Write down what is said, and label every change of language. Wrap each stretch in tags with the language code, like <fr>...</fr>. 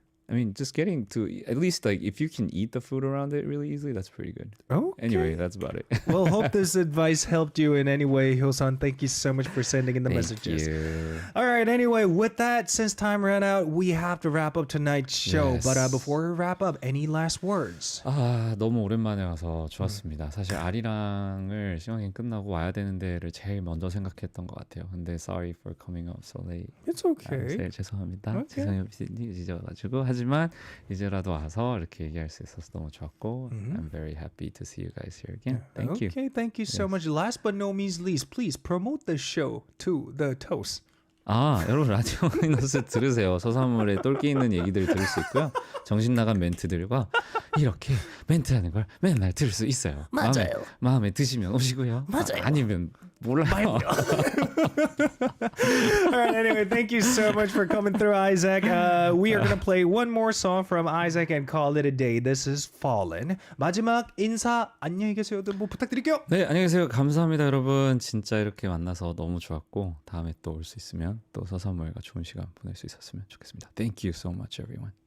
<en>I mean, just getting to at least if you can eat the food around it really easily, that's pretty good. Okay. Anyway, that's about it. Well, hope this advice helped you in any way, Hyosun. Thank you so much for sending in the messages. Thank you. All right. Anyway, with that, since time ran out, we have to wrap up tonight's show. Yes. But before we wrap up, any last words?</en> <ko>너무 오랜만에 와서 좋았습니다. 사실 아리랑을 시간이 끝나고 와야 되는 데를 제일 먼저 생각했던 것 같아요. 근데</ko> <en>sorry for coming up so late. It's okay.</en> <ko>죄송합니다. 죄송해요. 잊어가지고 하지만 이제라도 와서 이렇게 얘기할 수 있어서 너무 좋았고</ko> <en>I'm very happy to see you guys here again. Thank you. Okay, thank you so much. Last but no means least, please promote the show to the toast.</en> <ko>여러분 라디오 마이너스 들으세요. 서사물에 똘끼 있는 얘기들 들을 수 있고요. 정신 나간 멘트들과 이렇게 멘트하는 걸 맨날 들을 수 있어요. 맞아요. 마음에 드시면 오시고요. 맞아요. 아니면 몰라요.</ko> <en>All right, anyway, thank you so much for coming through, Isaac. We are going to play one more song from Isaac and call it a day. This is Fallen.</en> <ko>마지막 인사 안녕히 계세요들 뭐 부탁드릴게요. 네, 안녕히 계세요. 감사합니다, 여러분. 진짜 이렇게 만나서 너무 좋았고 다음에 또 올 수 있으면 또 서사모엘과 좋은 시간 보낼 수 있었으면 좋겠습니다.</ko> <en>Thank you so much, everyone.</en>